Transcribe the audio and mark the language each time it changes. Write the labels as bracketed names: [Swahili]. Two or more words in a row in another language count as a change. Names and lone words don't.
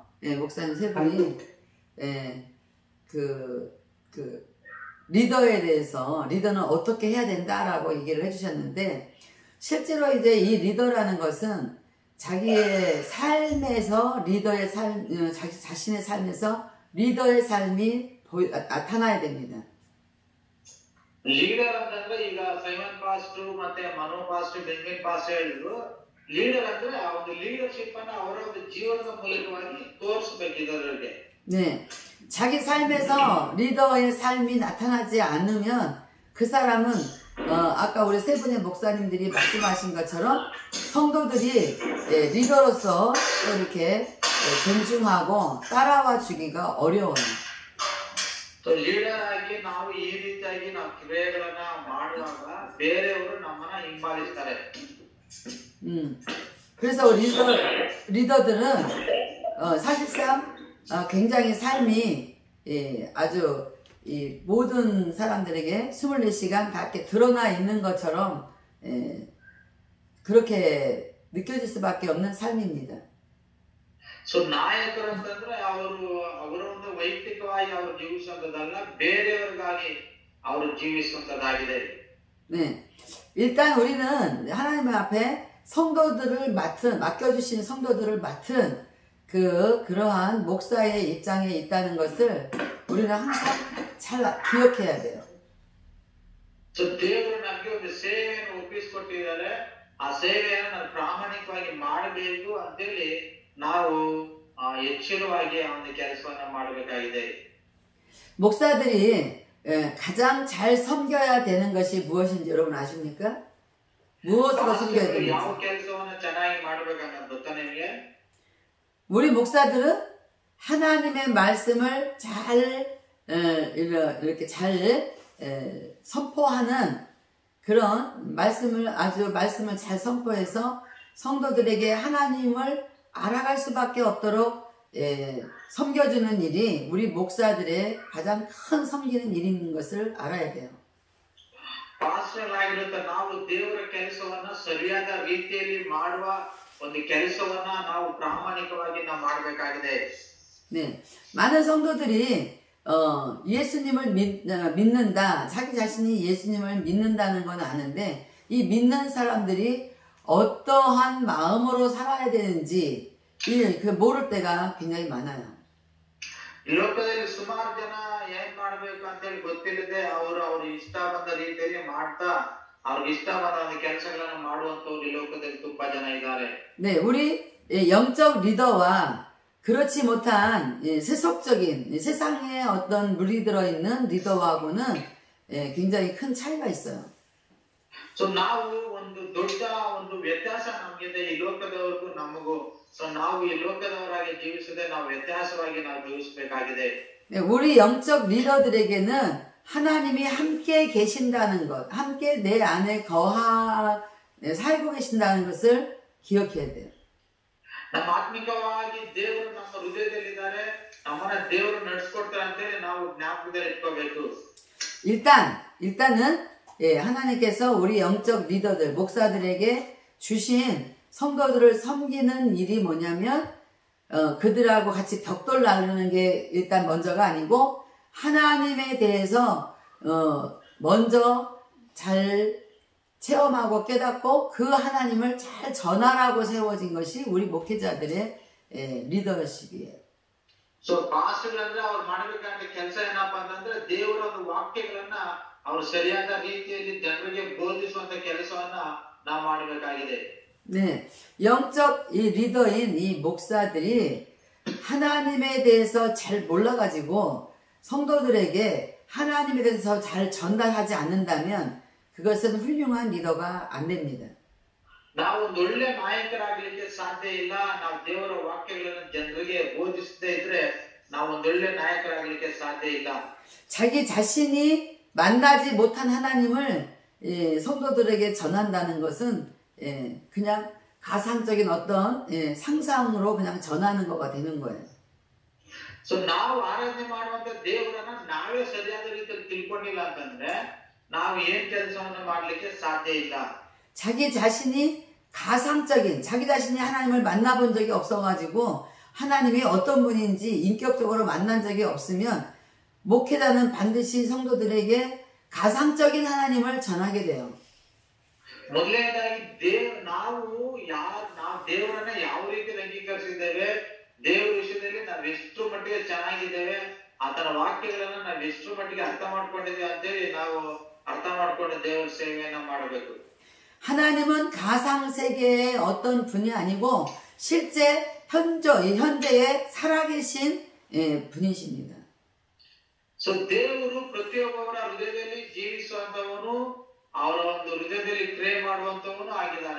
[Korean] 예, 목사님 세 분이 예, 리더에 대해서 리더는 어떻게 해야 된다라고 얘기를 해주셨는데 실제로 이제 이 리더라는 것은 자기의 삶에서 리더의 삶, 자기 자신의 삶에서 리더의 삶이 나타나야 됩니다. [Kannada] ಲೀಡರ್ ಅಂತಂದ್ರೆ ಈಗ ಸೈಮನ್ ಪಾಸ್ಟರ್ ಮತ್ತೆ ಮನೋ ಪಾಸ್ಟರ್ ಬೆಂಗನ್ ಪಾಸ್ಟರ್ ಹೇಳಿದ್ರು ಲೀಡರ್ ಅಂದ್ರೆ ಆ ಒಂದು ಲೀಡರ್ಶಿಪ್ ಅನ್ನ ಅವರ ಒಂದು ಜೀವನದ ಮೂಲಕವಾಗಿ ತೋರಿಸಬೇಕಿದವರಿಗೆ. [Korean] 네, 자기 삶에서 리더의 삶이 나타나지 않으면 그 사람은 아까 우리 세 분의 목사님들이 말씀하신 것처럼 성도들이 리더로서 또 이렇게 존중하고 따라와 주기가 어려워요. [English] so leader [Kannada] ಆಗಿ ನಾವು ಈ ರೀತಿಯಾಗಿ ನಾವು ಕ್ರಿಯೆಗಳನ್ನ ಮಾಡುವಾಗ ಬೇರೆಯವರು ನಮ್ಮನ್ನ ಹಿಂಬಾಲಿಸ್ತಾರೆ. [Korean] 그래서 리더들은 사실상 굉장히 삶이 아주 이 모든 사람들에게 24시간 다 이렇게 드러나 있는 것처럼 그렇게 느껴질 수밖에 없는 삶입니다. [Kannada] ಸೊ ನಾಯಕರು ಅಂತಂದ್ರೆ ಅವರ ಒಂದು ವೈಯಕ್ತಿಕವಾಗಿ ಅವರು ಜೀವಿಸುವಂತದಲ್ಲ, ಬೇರೆಯವರಿಗಾಗಿ ಅವರು ಜೀವಿಸುವಂತದ್ದಾಗಿದೆ. [Korean] 네, 일단 우리는 하나님 앞에 성도들을 맡겨주신 성도들을 맡은 그러한 목사의 입장에 있다는 것을 우리는 항상 잘 기억해야 돼요. [Kannada] ಸೊ ದೇವರು ನಮಗೆ ಒಂದು ಸೇವೆಯನ್ನು ಒಪ್ಪಿಸಿಕೊಟ್ಟಿದ್ದಾರೆ. ಆ ಸೇವೆಯನ್ನು ನಾವು ಪ್ರಾಮಾಣಿಕವಾಗಿ ಮಾಡಬೇಕು ಅಂತೇಳಿ ನಾವು ಎಚ್ಚರವಾಗಿ ಆ ಒಂದು ಕೆಲಸವನ್ನ ಮಾಡಬೇಕಾಗಿದೆ. [Korean] 목사들이 가장 잘 섬겨야 되는 것이 무엇인지 여러분 아십니까? 무엇으로 섬겨야 되는지. [Kannada] ಯಾವ ಕೆಲಸವನ್ನ ಚೆನ್ನಾಗಿ ಮಾಡಬೇಕನ್ನೋದು ಗೊತ್ತಾ ನಿಮಗೆ? [Korean] 우리 목사들은 하나님의 말씀을 잘 이렇게 잘 선포하는 그런 말씀을 잘 선포해서 성도들에게 하나님을 알아갈 수밖에 없도록 섬겨주는 일이 우리 목사들의 가장 큰 섬기는 일인 것을 알아야 돼요. [Kannada] ಪಾಸ್ಟರ್ ಆಗಿರುತ್ತ ನಾವು ದೇವರ ಕೆಲಸವನ್ನ ಸರಿಯಾದ ರೀತಿಯಲ್ಲಿ ಮಾಡುವ ಒಂದು ಕೆಲಸವನ್ನ ನಾವು ಪ್ರಾಮಾಣಿಕವಾಗಿ ನಾವು ಮಾಡಬೇಕಾಗಿದೆ. [Korean] 네, 많은 성도들이 예수님을 믿는다, 자기 자신이 예수님을 믿는다는 건 아는데 이 믿는 사람들이 어떠한 마음으로 살아야 되는지 모를 때가 굉장히 많아요. [Kannada] ಈ ಲೋಕದಲ್ಲಿ ಸುಮಾರು ಜನ ಏನ್ ಮಾಡ್ಬೇಕು ಅಂತ ಹೇಳಿ ಗೊತ್ತಿಲ್ಲದೆ ಅವರು ಇಷ್ಟ ಬಂದ ರೀತಿಯಲ್ಲಿ ಮಾಡ್ತಾ ಅವ್ರಿಗೆ ಇಷ್ಟ ಬಂದ ಒಂದು ಕೆಲಸಗಳನ್ನು ಮಾಡುವಂತವ್ರು ಈ ಲೋಕದಲ್ಲಿ ತುಂಬಾ ಜನ ಇದ್ದಾರೆ. [Korean] 네, 우리 영적 리더와 그렇지 못한 세속적인 세상에 어떤 물이 들어있는 리더하고는 굉장히 큰 차이가 있어요. [Kannada] ಸೊ ನಾವು ಒಂದು ದೊಡ್ಡ ಒಂದು ವ್ಯತ್ಯಾಸ ನಮಗಿದೆ ಈ ಲೋಕದವರಿಗೂ ನಮಗೂ. ಸೊ ನಾವು ಈ ಲೋಕದವರಾಗಿ ಜೀವಿಸದೆ ನಾವು ವ್ಯತ್ಯಾಸವಾಗಿ ನಾವು ಜೀವಿಸಬೇಕಾಗಿದೆ. [Korean] 네, 우리 영적 리더들에게는 하나님이 함께 계신다는 것, 함께 내 안에 살고 계신다는 것을 기억해야 돼요. [Kannada] ನಮ್ಮ ಆತ್ಮಿಕವಾಗಿ ದೇವರು ನಮ್ಮ ಹೃದಯದಲ್ಲಿದ್ದಾರೆ, ನಮ್ಮನ್ನ ದೇವರು ನಡೆಸ್ಕೊಡ್ತಾರೆ ಅಂತೇಳಿ ನಾವು ಜ್ಞಾಪಕದಲ್ಲಿ ಇಟ್ಕೋಬೇಕು. [Korean] 일단은 하나님께서 우리 영적 리더들, 목사들에게 주신 성도들을 섬기는 일이 뭐냐면 그들하고 같이 벽돌 나누는 게 일단 먼저가 아니고 하나님에 대해서 먼저 잘 체험하고 깨닫고 그 하나님을 잘 전하라고 세워진 것이 우리 목회자들의 리더십이에요. [English] so pastor [Kannada] ಅಂದ್ರೆ ಅವ್ರು ಮಾಡಬೇಕಾದ ಕೆಲಸ ಏನಪ್ಪಾ ಅಂತಂದ್ರೆ ದೇವರ ಒಂದು ವಾಕ್ಯಗಳನ್ನ ಅವ್ರು ಸರಿಯಾದ ರೀತಿಯಲ್ಲಿ ಜನರಿಗೆ ಬೋಧಿಸುವಂತ ಕೆಲಸವನ್ನ ನಾವು ಮಾಡಬೇಕಾಗಿದೆ. [Korean] 네, 영적 이 리더인 이 목사들이 하나님에 대해서 잘 몰라가지고 성도들에게 하나님에 대해서 잘 전달하지 않는다면 그것은 훌륭한 리더가 안 됩니다. [Kannada] ನಾವು ಒಂದು ಒಳ್ಳೆ ನಾಯಕರಾಗಲಿಕ್ಕೆ ಸಾಧ್ಯ ಇಲ್ಲ. ನಾವು ದೇವರ ವಾಕ್ಯಗಳನ್ನು ಜನರಿಗೆ ಬೋಧಿಸದೇ ಇದ್ರೆ ನಾವು ಒಂದು ಒಳ್ಳೆ ನಾಯಕರಾಗಲಿಕ್ಕೆ ಸಾಧ್ಯ ಇಲ್ಲ. [Korean] 자기 자신이 만나지 못한 하나님을 성도들에게 전한다는 것은 그냥 가상적인 어떤 상상으로 그냥 전하는 거가 되는 거예요. [Kannada] ಸೊ ನಾವು ಆರಾಧನೆ ಮಾಡುವಂತ ದೇವರನ್ನ ನಾವೇ ಸರಿಯಾದ ರೀತಿಯಲ್ಲಿ ತಿಳ್ಕೊಂಡಿಲ್ಲ ಅಂತಂದ್ರೆ ನಾವು ಏನ್ ಕೆಲಸವನ್ನು ಮಾಡ್ಲಿಕ್ಕೆ ಸಾಧ್ಯ ಇಲ್ಲ. [Korean] 자기 자신이 가상적인 자기 자신이 하나님을 만나본 적이 없어가지고 하나님이 어떤 분인지 인격적으로 만난 적이 없으면 목회자는 반드시 성도들에게 가상적인 하나님을 전하게 돼요. [Kannada] ಮೊದಲನೇದಾಗಿ ನಾವು ದೇವರನ್ನ ಯಾವ ರೀತಿ ಅಂಗೀಕರಿಸಿದ್ದೇವೆ, ದೇವರ ವಿಷಯದಲ್ಲಿ ನಾವು ಎಷ್ಟು ಮಟ್ಟಿಗೆ ಚೆನ್ನಾಗಿದ್ದೇವೆ, ಆತನ ವಾಕ್ಯಗಳನ್ನ ನಾವು ಎಷ್ಟು ಮಟ್ಟಿಗೆ ಅರ್ಥ ಮಾಡ್ಕೊಂಡಿದ್ದೇವೆ ಅಂತೇಳಿ ನಾವು ಅರ್ಥ ಮಾಡ್ಕೊಂಡು ದೇವರ ಸೇವೆಯನ್ನ ಮಾಡಬೇಕು. [Korean] 하나님은 가상 세계의 어떤 분이 아니고 실제 현재에 살아계신 분이십니다. [Kannada] ಸೊ ದೇವರು ಪ್ರತಿಯೊಬ್ಬರ ಹೃದಯದಲ್ಲಿ ಜೀವಿಸುವಂತವನು, ಅವರ ಒಂದು ಹೃದಯದಲ್ಲಿ ಕ್ರಿಯೆ ಮಾಡುವಂತವನು ಆಗಿದ್ದಾನೆ.